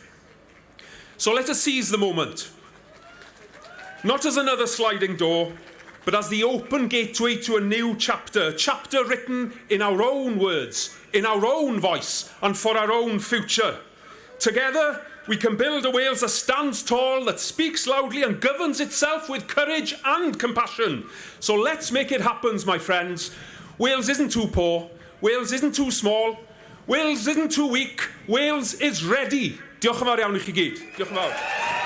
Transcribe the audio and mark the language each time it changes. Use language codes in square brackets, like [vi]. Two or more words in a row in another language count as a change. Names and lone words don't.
[en] So let us seize the moment, not as another sliding door, but as the open gateway to a new chapter, a chapter written in our own words, in our own voice, and for our own future. Together, we can build a Wales that stands tall, that speaks loudly and governs itself with courage and compassion. So let's make it happen, my friends. Wales isn't too poor. Wales isn't too small. Wales isn't too weak. Wales is ready. [cy] Diolch yn fawr iawn I chi gyd. Diolch yn fawr.